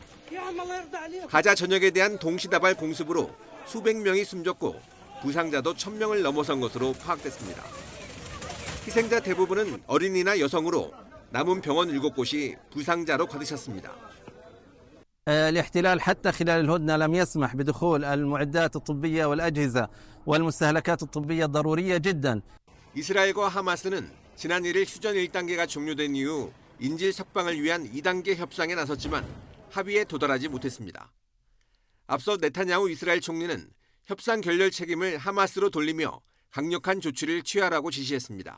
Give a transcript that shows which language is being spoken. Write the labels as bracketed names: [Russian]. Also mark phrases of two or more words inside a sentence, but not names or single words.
[Korean] 가자 전역에 대한 동시다발 공습으로 수백 명이 숨졌고 부상자도 1,000명을 넘어선 것으로 파악됐습니다. 희생자 대부분은 어린이나 여성으로 남은 병원 7곳이 부상자로 가득 찼습니다. [Arabic] الاحتلال حتى خلال الهدنة لم يسمح بدخول المعدات الطبية والأجهزة والمستهلكات الطبية الضرورية جدا. [Korean] 이스라엘과 하마스는 지난 1일 휴전 1단계가 종료된 이후 인질 석방을 위한 2단계 협상에 나섰지만 합의에 도달하지 못했습니다. 앞서 네타냐후 이스라엘 총리는 협상 결렬 책임을 하마스로 돌리며 강력한 조치를 취하라고 지시했습니다.